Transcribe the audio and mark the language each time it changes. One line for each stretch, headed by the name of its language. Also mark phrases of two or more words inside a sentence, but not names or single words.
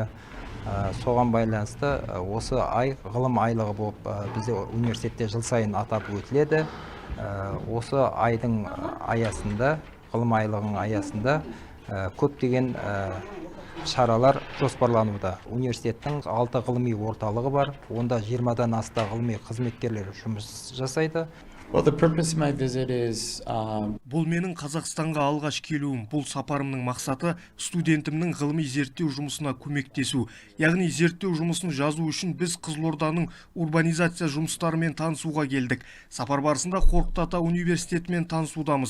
Kazakh: Соған байланысты осы ай ғылым айлығы болып бізде университетте жыл сайын атап өтіледі. Осы айдың аясында, ғылым айлығының аясында көптеген шаралар жоспарлануда. Университеттің 6 ғылыми орталығы бар. Онда 20-дан аса ғылыми қызметкерлер жұмыс жасайды.
English: Well, the purpose of my visit is
Kazakh: Бұл менің Қазақстанға алғаш келуім. Бұл сапарымның мақсаты студентімнің ғылыми зерттеу жұмысына көмектесу. Яғни зерттеу жұмысын жазу үшін біз Қызылорданың урбанизация жұмыстарымен танысуға келдік. Сапар барысында Қорқыт Ата университетімен танысудамыз.